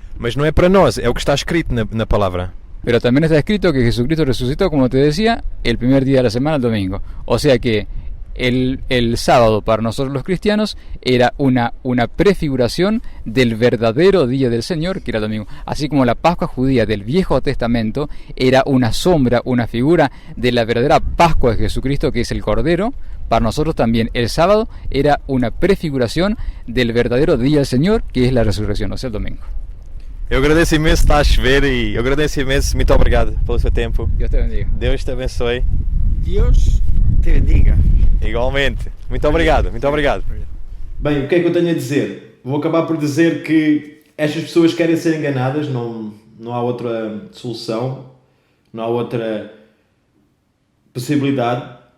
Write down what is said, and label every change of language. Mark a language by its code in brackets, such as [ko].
[pt] Mas não é para nós, é o que está escrito na palavra. [es] Pero también está escrito que Jesucristo resucitó, como te decía, el primer día de la semana, el domingo. O sea que el sábado para nosotros los cristianos era una prefiguración del verdadero día del Señor, que era el domingo. Así como la Pascua judía del Viejo Testamento era una sombra, una figura de la verdadera Pascua de Jesucristo, que es el Cordero, para nosotros también el sábado era una prefiguración del verdadero día del Señor, que es la resurrección, o sea, el domingo. [pt] Eu agradeço imenso, está a chover e eu agradeço imenso, muito obrigado pelo seu tempo. [es] Dios te bendiga. [pt] Deus te abençoe. [es] Dios te bendiga. [pt] Igualmente. Muito obrigado, muito obrigado. Bem, o que é que eu tenho a dizer? Vou acabar por dizer que estas pessoas querem ser enganadas, não há outra solução, não há outra possibilidade.